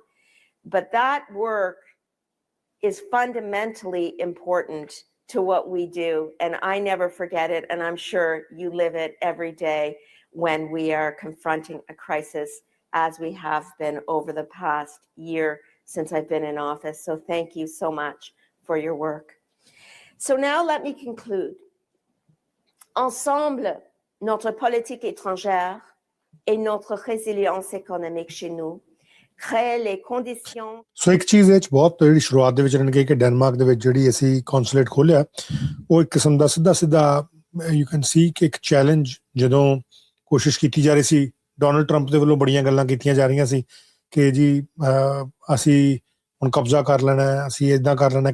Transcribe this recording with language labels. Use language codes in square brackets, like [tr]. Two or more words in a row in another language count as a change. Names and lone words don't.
[en] But that work is fundamentally important to what we do, and I never forget it, and I'm sure you live it every day when we are confronting a crisis as we have been over the past year since I've been in office. So thank you so much for your work. So now let me conclude. [fr] Ensemble, notre politique étrangère et notre résilience économique chez nous créent les conditions [pa] ਸੋ ਇੱਕ ਚੀਜ਼ ਇਹ 'ਚ ਬਹੁਤ ਜਿਹੜੀ ਸ਼ੁਰੂਆਤ ਦੇ ਵਿੱਚ ਇਹਨਾਂ ਨੇ ਕਹੀ ਕਿ ਡੈਨਮਾਰਕ ਦੇ ਵਿੱਚ ਜਿਹੜੀ ਅਸੀਂ ਕੌਂਸੂਲੇਟ ਖੋਲ੍ਹਿਆ ਉਹ ਇੱਕ ਕਿਸਮ ਦਾ ਸਿੱਧਾ [en] you can see [pa] ਕਿ ਇੱਕ ਚੈਲੰਜ ਜਦੋਂ ਕੋਸ਼ਿਸ਼ ਕੀਤੀ ਜਾ ਰਹੀ ਸੀ ਡੋਨਲਡ ਟਰੰਪ ਦੇ ਵੱਲੋਂ ਬੜੀਆਂ ਗੱਲਾਂ ਕੀਤੀਆਂ ਜਾ ਰਹੀਆਂ ਸੀ ਕਿ ਜੀ ਅਸੀਂ ਹੁਣ ਕਬਜ਼ਾ ਕਰ ਲੈਣਾ ਹੈ, ਅਸੀਂ ਇੱਦਾਂ ਕਰ ਲੈਣਾ।